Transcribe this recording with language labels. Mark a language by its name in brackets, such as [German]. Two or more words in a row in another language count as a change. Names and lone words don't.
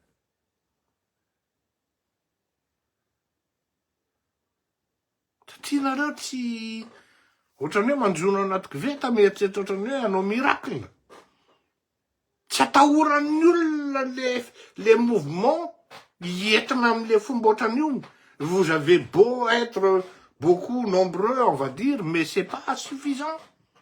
[Malagasy] Tianareo tsy ohatrany hoe manjono anaty koveta mieritreritra ohatrany hoe hanao miracle. Tsy atahoran'ny olona le mouvement entina am'le fomba ohatran'io. [French] Vous avez beau être beaucoup nombreux, on va dire, mais c'est pas suffisant.